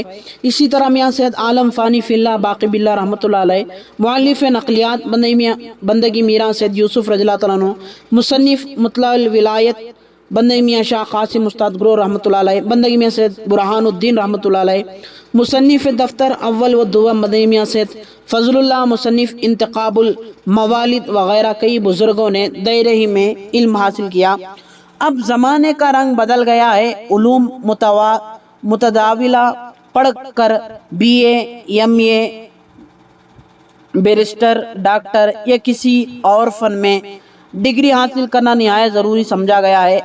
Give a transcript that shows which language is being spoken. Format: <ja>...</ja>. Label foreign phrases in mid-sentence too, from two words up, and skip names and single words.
<ur>اسی طرح میاں سید عالم</ur> <ar>فانی فی اللہ باقی باللہ رحمۃ اللہ علیہ</ar> <ur>مؤلف نقلیات بندگی میراں سید یوسف</ur> <ar>رضی اللہ عنہ</ar> <ur>مصنف مطلع الولایت بندگی میاں شاہ قاسم استاد گرو</ur> <ar>رحمۃ اللہ علیہ</ar> <ur>بندگی میاں سید برہان الدین</ur> <ar>رحمۃ اللہ علیہ</ar> <ur>مصنف دفتر اول و دوم بندگی میاں سید فضل اللہ مصنف انتخاب الموالد وغیرہ کئی بزرگوں نے دائرے ہی میں علم حاصل کیا۔ اب زمانے کا رنگ بدل گیا ہے، علوم متداولہ پڑھ کر BA MA بیرسٹر ڈاکٹر یا کسی اور فن میں ڈگری حاصل کرنا نہایت ضروری سمجھا گیا ہے۔</ur>